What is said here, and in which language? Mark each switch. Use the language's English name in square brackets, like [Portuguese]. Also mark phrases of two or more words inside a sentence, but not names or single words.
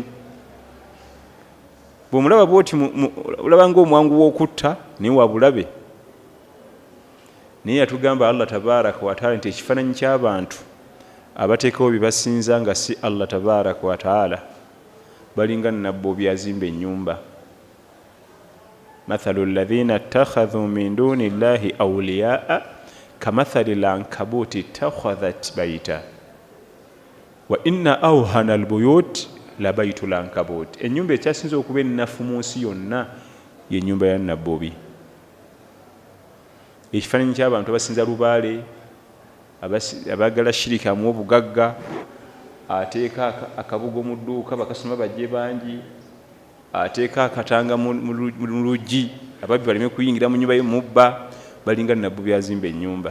[Ganda] Bw'omulaba bw'oti olaba ng'omwangu w'okutta naye wabulabe. Naye yatugamba [Arabic] الله تبارك وتعالى [Ganda] nti ekifaananyi ky'abantu abateekawo bye basinza nga si [Arabic] الله تبارك وتعالى [Ganda] balinga nabbubi azimba ennyumba. [Arabic] مثل الذين اتخذوا من دون الله أولياء كمثل العنكبوت اتخذت بيتا وإن أوهن البيوت لبيت العنكبوت. [Ganda] Ennyumba ekyasinza okuba ennafu mu nsi yonna y'ennyumba ya nabbubi. Ekifaananyi ky'abantu abasinza lubaale, abaagala Shirik amuwa obugagga, ateeka akabugo mu dduuka bakasoma bajje bangi, ateeka akatanga mu luggi ababbi baleme kuyingira mu nnyumba ye mubba, balinga nabbubi azimba ennyumba.